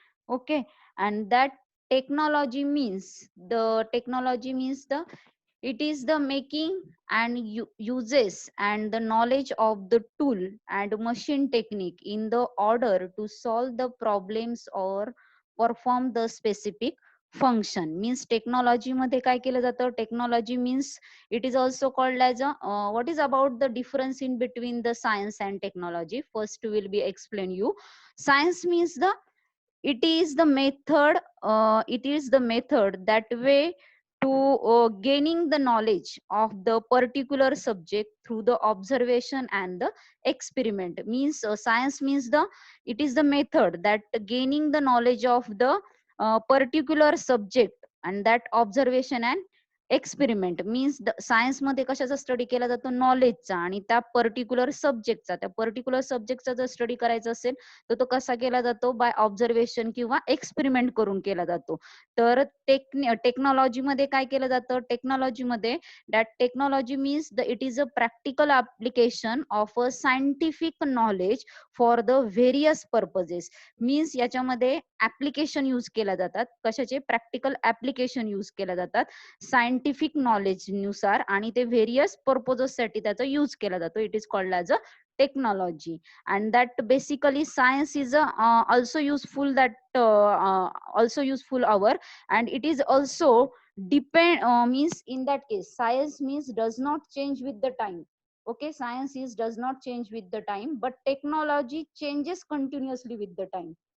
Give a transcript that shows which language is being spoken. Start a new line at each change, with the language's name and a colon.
English: Okay, and that technology means the it is the making and uses and the knowledge of the tool and machine technique in the order to solve the problems or perform the specific function. Means technology
Marathi: मध्ये काय केलं जातं,
English: Technology means it is also called as a what is about the difference in between the science and technology. First will be explain you. Science means the it is the method, that way to gaining the knowledge of the particular subject through the observation and the experiment. Means science means the it is the method that gaining the knowledge of the particular subject and that observation and experiment means science
Marathi: मध्ये कशाचा study केला जातो, नॉलेजचा, आणि त्या particular सब्जेक्टचा. त्या particular सब्जेक्टचा जर study करायचा असेल तर तो कसा केला जातो,
English: by observation
Marathi: किंवा एक्सपेरिमेंट करून केला जातो. तर टेक्नॉलॉजी मध्ये काय केलं जातं, टेक्नॉलॉजी मध्ये
English: That technology means it is a practical application of a scientific knowledge for the various purposes.
Marathi: Means याच्यामध्ये ऍप्लिकेशन यूज केल्या जातात. कशाचे, प्रॅक्टिकल ऍप्लिकेशन यूज केल्या जातात सायंटिफिक नॉलेज नुसार, आणि ते व्हेरियस पर्पजेस साठी त्याचा यूज केला जातो.
English: It is called as a technology. And that basically science is also useful, also useful our, and it is also depend means in that case science means does not change with the time. Okay, science is does not change with the time, but technology changes continuously with the time.